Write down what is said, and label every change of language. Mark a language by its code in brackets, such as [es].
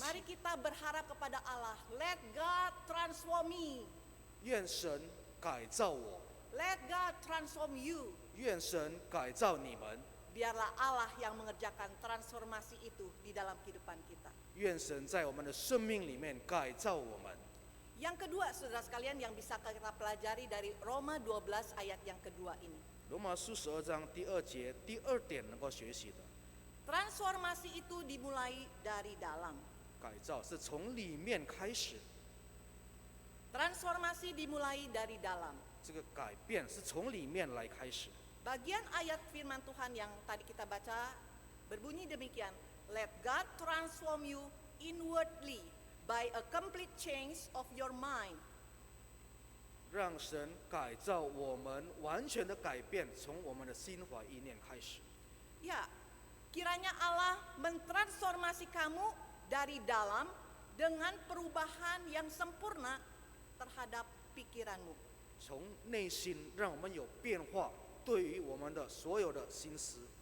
[id] mari kita berharap kepada Allah, [en] let God transform me, [zh] 愿神改造我， [en] let God transform you. [zh] 愿神改造你们， [id] Biarlah Allah yang mengerjakan transformasi itu di dalam kehidupan kita. [zh] 愿神在我们的生命里面改造我们。 [id] Yang kedua saudara sekalian yang bisa kita pelajari dari Roma 12 ayat yang kedua ini. [zh] 罗马书12章第2节第2点能够学习的， [id] Transformasi itu dimulai dari dalam. [zh] 改造是从里面开始， [id] Transformasi dimulai dari dalam. [zh] 这个改变是从里面来开始。 [id] Bagian ayat firman Tuhan yang tadi kita baca berbunyi demikian. [en] Let God transform you inwardly by a complete change of your mind. [zh] 让神改造我们，完全的改变，从我们的心怀意念开始。 [id] Ya, kiranya Allah mentransformasi kamu dari dalam dengan perubahan yang sempurna terhadap pikiranmu. [zh] 从内心让我们有变化，对于我们的所有的心思，